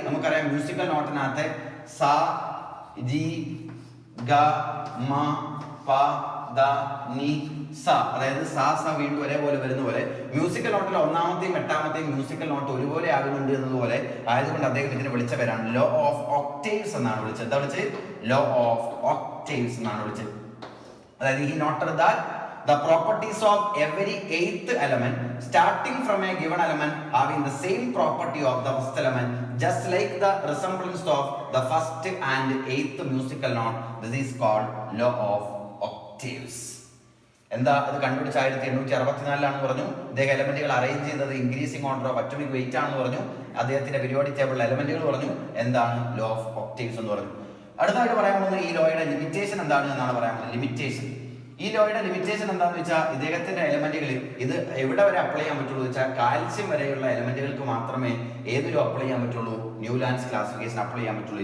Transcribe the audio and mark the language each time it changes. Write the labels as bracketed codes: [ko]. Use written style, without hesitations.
[ml] നമുക്കറിയാം മ്യൂസിക്കൽ നോട്ടിനകത്തെ സ, ജി, ഗ, മ, പ, ദ, നി, സ, അതായത് സ വീണ്ടും ഒരേപോലെ വരുന്ന പോലെ മ്യൂസിക്കൽ നോട്ടിലെ ഒന്നാമത്തെയും 8ാമത്തെയും മ്യൂസിക്കൽ നോട്ട് ഒരുപോലെ ആകുന്നുണ്ട് എന്നതുപോലെ ആയതുകൊണ്ട് അദ്ദേഹം ഇതിനെ വിളിച്ച പേരാണ് ലോ ഓഫ് ഒക്ടേവ്സ് എന്നാണ് വിളിച്ചത്. എന്താ വിളിച്ചത്? ലോ ഓഫ് ഒക്ടേവ്സ് എന്നാണ് വിളിച്ചത്. അതായത് [en] he noted that the properties of every 8th element starting from a given element having the same property of the first element, just like the resemblance of the first and 8th musical note. This is called law of octaves. [ml] എന്താ അത് കണ്ടുപിടിച്ച 1864 പറഞ്ഞു. ഇദ്ദേഹം എലമെന്റുകൾ arrange ചെയ്തത് increasing order of atomic wait ആണെന്ന് പറഞ്ഞു. അദ്ദേഹത്തിന്റെ periodic ടേബിളിൽ എലമെന്റുകൾ പറഞ്ഞു. എന്താണ് ലോ ഓഫ് ഒക്ടേവ്സ് എന്ന് പറഞ്ഞു. അടുത്തായിട്ട് പറയാൻ പോകുന്നത് ഈ ലോയുടെ ലിമിറ്റേഷൻ എന്താണ് എന്നാണ് പറയാൻ പോകുന്നത്. ലിമിറ്റേഷൻ, ഈ ലോയുടെ ലിമിറ്റേഷൻ എന്താണെന്ന് വെച്ചാൽ ഇദ്ദേഹത്തിന്റെ എലമെന്റുകൾ ഇത് എവിടെ വരെ അപ്ലൈ ചെയ്യാൻ പറ്റുള്ളൂ വെച്ചാൽ കാൽസ്യം വരെയുള്ള എലമെന്റുകൾക്ക് മാത്രമേ ഏതൊരു അപ്ലൈ ചെയ്യാൻ പറ്റുള്ളൂ, ന്യൂലാൻഡ്സ് ക്ലാസിഫിക്കേഷൻ അപ്ലൈ ചെയ്യാൻ പറ്റുള്ളൂ.